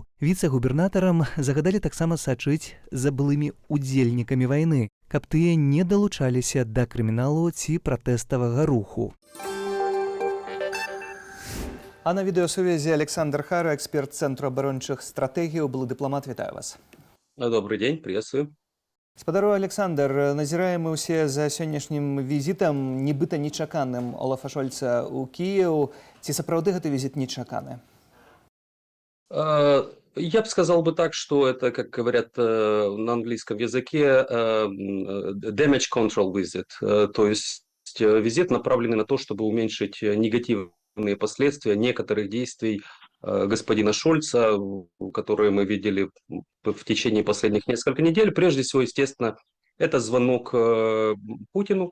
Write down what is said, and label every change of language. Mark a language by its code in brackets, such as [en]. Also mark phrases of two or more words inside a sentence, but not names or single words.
[be] Віцэ-губернатарам загадалі таксама сачыць за былымі удзельнікамі вайны, каб тыя не далучаліся да крыміналу ці пратэставага руху. А на відэасувязі Александр Хара, эксперт Цэнтру абарончых стратэгіяў, былы дыпламат. Вітаю вас. [ru] Добрый день, приветствую. [be] Спадару Александр, назіраем мы ўсе за сённяшнім візітам, нібыта нечаканым Олафа Шольца ў Кіеў. Ці сапраўды гэты візіт нечаканы? [ru] Я бы сказал бы так, что это, как говорят на английском языке, [en] damage control visit, [ru] то есть визит, направленный на то, чтобы уменьшить негативные последствия некоторых действий господина Шольца, которые мы видели в течение последних нескольких недель. Прежде всего, естественно, это звонок Путину.